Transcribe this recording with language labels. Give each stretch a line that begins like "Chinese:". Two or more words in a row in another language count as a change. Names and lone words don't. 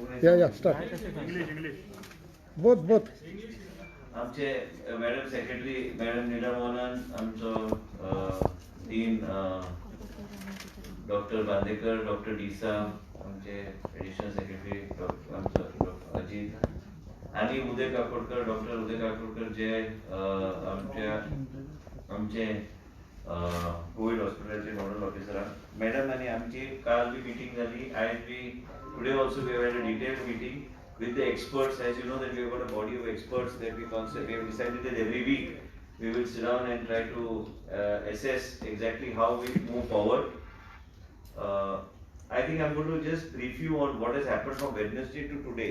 English: Yeah, start. English. Both.
Konkani: आमचे
English: madam secretary madam
Konkani: नीला मोहनन, आमचो डीन डॉक्टर बांदेकर, डॉक्टर डिसा, आमचे
English: additional secretary
Konkani: आमचो अजित आणि उदय काकोडकर, डॉक्टर उदय काकोडकर जे आमचे कोविड हॉस्पिटलचे
English: nodal officer.
Konkani: मॅडम आणि आमची काल बी मीटिंग झाली. आयज बी
English: today also we had a detailed meeting with the experts. As you know that we have got a body of experts that we have decided that every week we will sit down and try to assess exactly how we move forward. I think I'm going to just brief you on what has happened from Wednesday to today.